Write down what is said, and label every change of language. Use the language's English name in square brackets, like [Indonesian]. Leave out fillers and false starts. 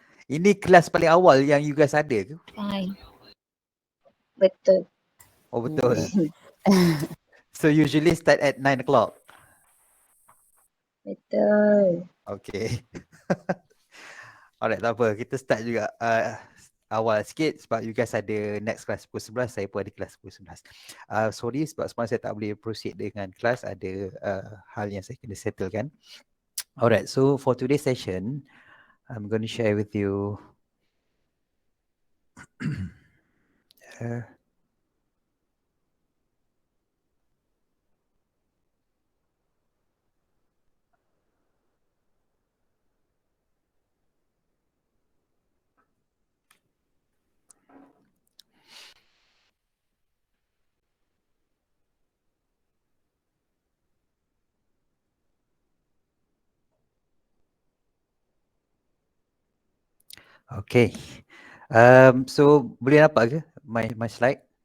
[Malay] Ini kelas paling awal yang [English] you guys [Malay] ada ke? [English] Fine. [Malay] Betul. Oh betul. [English] So usually start at 9 o'clock. [Malay] Betul. Okay. Alright, tak apa. Kita start juga awal sikit sebab [English] you guys [Malay] ada [English] next class [Malay] pukul 11, saya pun ada kelas pukul 11. Sorry sebab semalam saya tak boleh proceed dengan kelas, ada hal yang saya kena settlekan. [English] Alright, so for today's session, I'm going to share with you okay. So [Malay] boleh nampak ke [English] my slide?